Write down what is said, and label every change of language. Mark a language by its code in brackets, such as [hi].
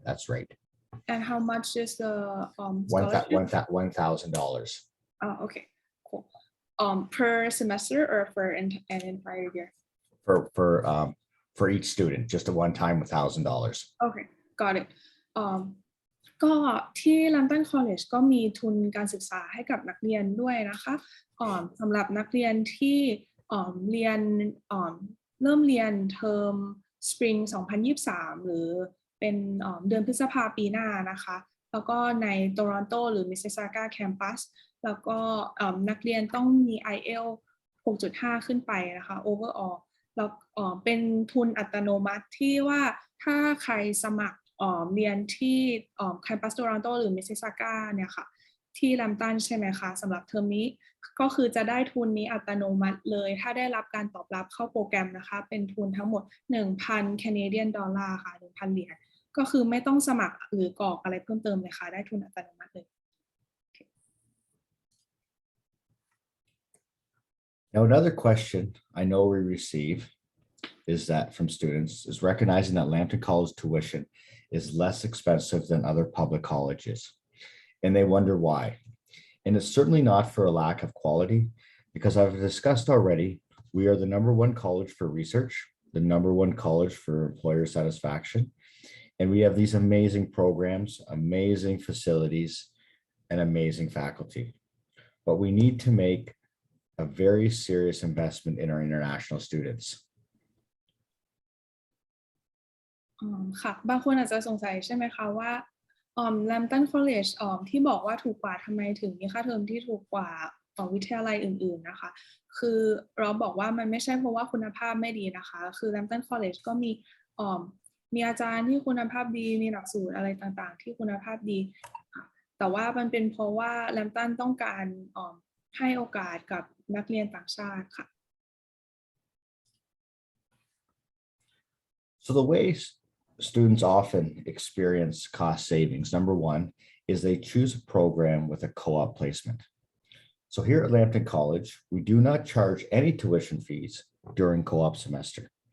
[en] That's right. And how much is the scholarship? $1,000. Oh, okay, cool. Per semester or for an entire year? For each student, just a one-time $1,000. Okay, got it. [th] ก็ที่ Lambton College ก็มีทุนการศึกษาให้กับนักเรียนด้วยนะคะสำหรับนักเรียนที่เรียนเริ่มเรียนเทอม Spring 2023 หรือเป็นเดือนพฤษภาปีหน้านะคะแล้วก็ใน Toronto หรือ Mississauga Campus แล้วก็นักเรียนต้องมี IELTS 6.5 ขึ้นไปนะคะ overall แล้วเป็นทุนอัตโนมัติที่ว่าถ้าใครสมัครเรียนที่Campus Toronto หรือ Mississauga เนี่ยค่ะที่ Lambton ใช่ไหมคะสำหรับเทอมนี้ก็คือจะได้ทุนนี้อัตโนมัติเลยถ้าได้รับการตอบรับเข้าโปรแกรมนะคะเป็นทุนทั้งหมด 1,000 [en] Canadian dollar [th] ค่ะ 1,000 เหรียญก็คือไม่ต้องสมัครหรือกรอกอะไรเพิ่มเติมเลยค่ะได้ทุนอัตโนมัติเลย [en] Now, another question I know we receive is that from students is recognizing that Lambton College tuition is less expensive than other public colleges. And they wonder why. And it's certainly not for a lack of quality, because I've discussed already, we are the #1 college for research, the #1 college for employer satisfaction. And we have these amazing programs, amazing facilities, and amazing faculty. But we need to make a very serious investment in our international students. [th] ค่ะบางคนอาจจะสงสัยใช่ไหมคะว่าLambton College ที่บอกว่าถูกกว่าทำไมถึงมีค่าเทอมที่ถูกกว่าวิทยาลัยอื่นๆนะคะคือเราบอกว่ามันไม่ใช่เพราะว่าคุณภาพไม่ดีนะคะคือ Lambton College ก็มีอาจารย์ที่คุณภาพดีมีหลักสูตรอะไรต่างๆที่คุณภาพดีแต่ว่ามันเป็นเพราะว่า Lambton ต้องการให้โอกาสกับนักเรียนต่างชาติค่ะ [en] So the ways students often experience cost savings, #1 is they choose a program with a co-op placement. So here at Lambton College, we do not charge any tuition fees during co-op semester.